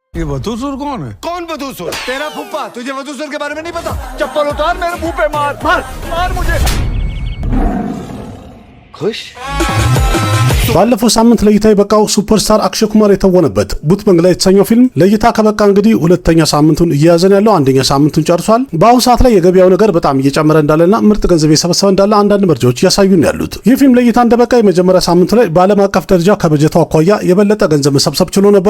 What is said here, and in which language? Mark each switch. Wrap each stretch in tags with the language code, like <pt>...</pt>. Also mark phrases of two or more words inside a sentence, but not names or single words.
<hi>ये वधूसुर कौन है? कौन वधूसुर? तेरा फूफा। तुझे वधूसुर के बारे में नहीं पता? चप्पल उतार, मेरे मुंह पे मार मार मार मुझे। खुश?</hi> <am>ባለፈው ሳምንት ለእይታ የበቃው ሱፐርስታር አክሽይ ኩማር የተወነበት ቡት መንገላ የተሰኘው ፊልም ለእይታ ከበቃ እንግዲህ ሁለተኛ ሳምንቱን እየያዘን ያለው አንደኛ ሳምንቱን ጨርሷል። በአሁኑ ሰዓት ላይ የገበያው ነገር በጣም እየጨመረ እንዳለና ምርጥ ገንዘብ የሰበሰበ እንዳለ አንዳንድ መረጃዎች እያሳዩን ያሉት። ይህ ፊልም ለእይታ እንደበቃ የመጀመሪያ ሳምንቱ ላይ በዓለም አቀፍ ደረጃ ከበጀቱ አኳያ የበለጠ ገንዘብ መሰብሰብ ችሎ ነበረ።</am>